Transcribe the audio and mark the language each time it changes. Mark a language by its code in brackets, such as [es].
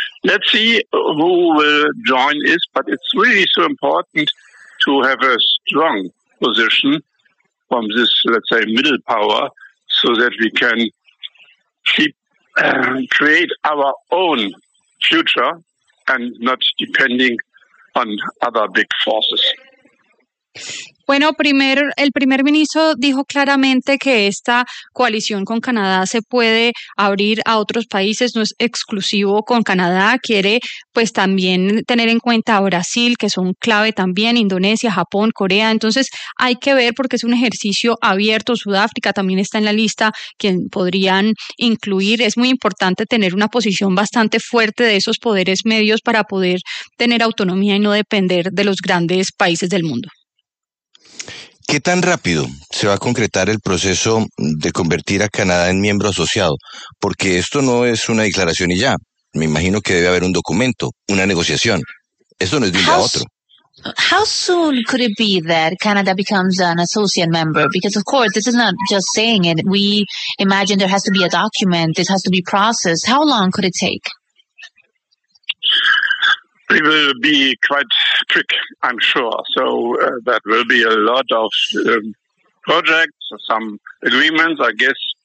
[en] Let's see who will join this, but it's really so important to have a strong position from this, let's say, middle power, so that we can create our own future and not depending on other big forces. [es] Bueno, el primer ministro dijo claramente que esta coalición con Canadá se puede abrir a otros países, no es exclusivo con Canadá, quiere pues también tener en cuenta a Brasil, que son clave también, Indonesia, Japón, Corea. Entonces hay que ver, porque es un ejercicio abierto, Sudáfrica también está en la lista, quien podrían incluir. Es muy importante tener una posición bastante fuerte de esos poderes medios para poder tener autonomía y no depender de los grandes países del mundo. ¿Qué tan rápido se va a concretar el proceso de convertir a Canadá en miembro asociado? Porque esto no es una declaración y ya. Me imagino que debe haber un documento, una negociación. Esto no es de un día a otro. [en] How soon could it be that Canada becomes an associate member? Because of course, this is not just saying it. We imagine there has to be a document. This has to be processed. How long could it take? It will be quite quick, I'm sure. So that will be a lot of projects, some agreements, I guess.